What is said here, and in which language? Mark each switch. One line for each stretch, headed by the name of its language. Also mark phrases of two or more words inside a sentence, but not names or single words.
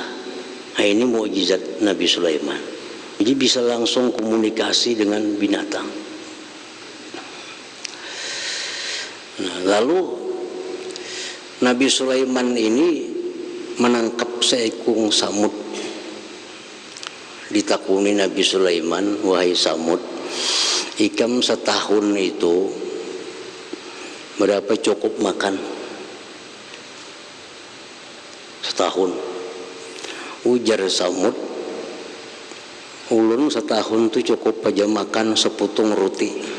Indonesian: Nah, ini mukjizat Nabi Sulaiman. Jadi bisa langsung komunikasi dengan binatang. Nah, lalu Nabi Sulaiman ini menangkap seekor samud.
Banjar: Ditakuni Nabi Sulaiman, wahai samud, ikam setahun itu berapa cukup makan?
Indonesian: Setahun.
Banjar: Ujar samud, ulun setahun itu cukup aja makan seputung roti.